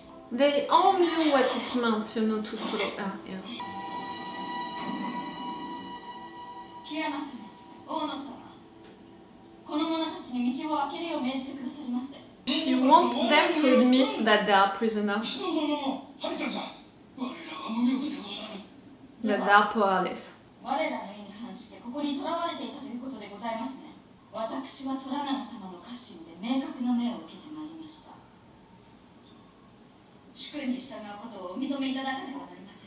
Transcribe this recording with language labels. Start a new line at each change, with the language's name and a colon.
English: They all knew what it meant, you know, to follow her here.
Japanese: 清正様、大野様、この者たちに道を開けるよう命じてくださります。
English: She wants them to admit that they are prisoners, that they are powerless.
Japanese: 我らの意に反してここに囚われていたということでございますね。私は虎長様の家臣で明確な命を受けてまいりました。主君に従うことをお認めいただかねばなりません。